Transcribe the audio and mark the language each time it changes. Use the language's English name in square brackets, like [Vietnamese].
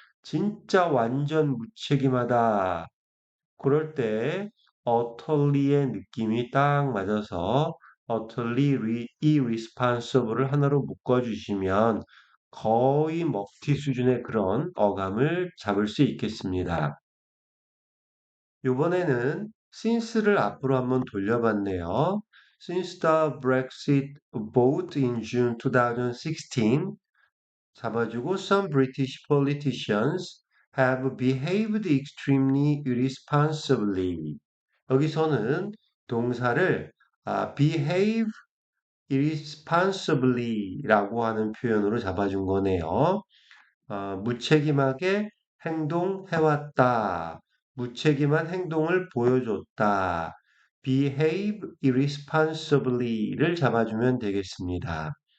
[Korean] 진짜 완전 무책임하다. 그럴 때 utterly의 느낌이 딱 맞아서 [English] utterly irresponsible [Korean] 을 하나로 묶어주시면 거의 먹튀 수준의 그런 어감을 잡을 수 있겠습니다. 이번에는 since를 앞으로 한번 돌려봤네요. [English] Since the Brexit vote in June 2016 [Korean] 잡아주고 [English] some British politicians have behaved extremely irresponsibly. [Korean] 여기서는 동사를 [English] behave irresponsibly [Korean] 라고 하는 표현으로 잡아준 거네요. 무책임하게 행동해왔다. 무책임한 행동을 보여줬다. [English] behave irresponsibly [Korean] 를 잡아주면 되겠습니다.